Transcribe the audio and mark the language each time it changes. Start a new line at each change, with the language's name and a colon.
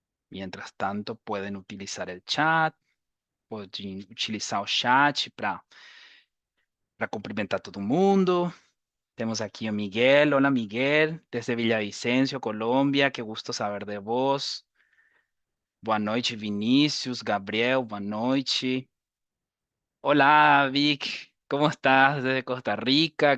Spanish: Mientras tanto, pueden utilizar el chat, pueden utilizar
Portuguese: o chat para cumprimentar todo mundo. Temos aqui o Miguel.
Spanish: Hola, Miguel, desde Villavicencio, Colombia. Qué gusto saber de vos.
Portuguese: Boa noite, Vinícius, Gabriel, boa noite.
Spanish: Hola, Vic, ¿cómo estás desde Costa Rica?